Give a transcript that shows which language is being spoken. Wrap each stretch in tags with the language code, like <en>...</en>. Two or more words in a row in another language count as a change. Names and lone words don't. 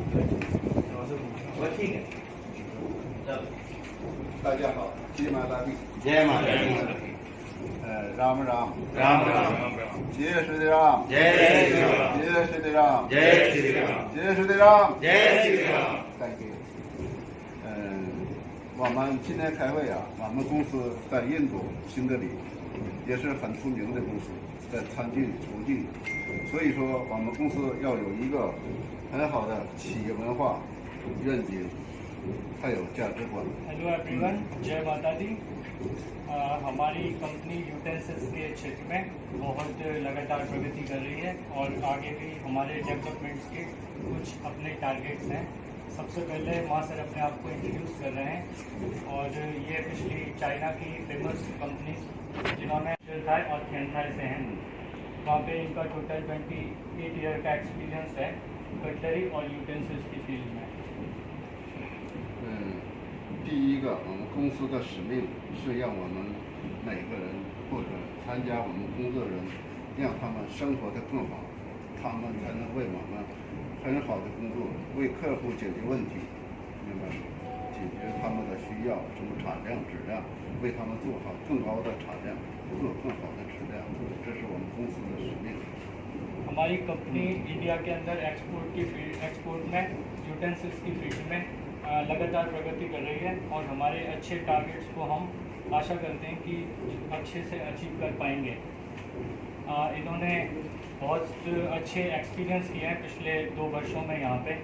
<hi>我 ठीक है चलो</hi> <zh>大家好，基马大帝，</zh> <hi>जय माता दी राम राम राम राम जय श्री राम जय श्री राम जय श्री राम जय श्री राम जय श्री राम जय श्री राम</hi> <en>Thank you。</en> <zh>我们今天开会啊，我们公司在印度新德里也是很出名的公司，在餐具、厨具，所以说我们公司要有一个很好的企业文化、愿景，还有价值观。</zh> <en>Hello everyone,</en> <hi>जय माता दी। हमारी कंपनी यूटेंसिल्स के क्षेत्र में बहुत लगातार प्रगति कर रही है और आगे भी हमारे डेवलपमेंट्स के कुछ अपने टारगेट्स हैं। सबसे पहले वहाँ सर अपने आप को इंट्रोड्यूस कर रहे हैं और ये पिछली चाइना की फेमस कंपनी जिन्होंने थाई और थियनथाई से हैं, वहाँ पे इनका टोटल 28 ईयर का एक्सपीरियंस है कटलरी और यूटेंसिल्स की फील्ड में।</hi> <zh>第一个，我们公司的使命是让我们每个人或者参加我们工作的人，让他们生活得更好，他们才能为我们很好的工作，为客户解决问题，明白吗？解决他们的需要，什么产量、质量，为他们做好更高的产量，做更好的质量，这是我们公司的使命。</zh> <hi>हमारी कंपनी इंडिया के अंदर एक्सपोर्ट में यूटेंसिल्स की फील्ड में लगातार प्रगति कर रही है और हमारे अच्छे टारगेट्स को हम आशा करते हैं कि अच्छे से अचीव कर पाएंगे। इन्होंने बहुत अच्छे एक्सपीरियंस किए हैं पिछले 2 वर्षों में यहाँ पे।</hi>